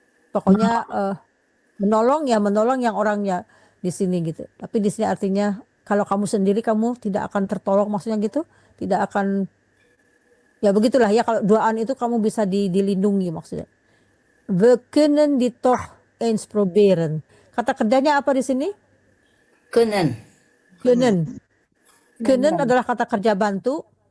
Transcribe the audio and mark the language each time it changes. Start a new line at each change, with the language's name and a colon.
Indonesian: Pokoknya menolong yang orangnya di sini gitu. Tapi di sini artinya kalau kamu sendiri kamu tidak akan tertolong, maksudnya gitu. Tidak akan, ya begitulah ya, kalau duaan itu kamu bisa dilindungi maksudnya.
Dutch: We kunnen dit toch eens proberen.
Indonesian: Kata kerjanya apa di sini?
Dutch: Kunnen.
Indonesian: Kunnen adalah kata kerja bantu.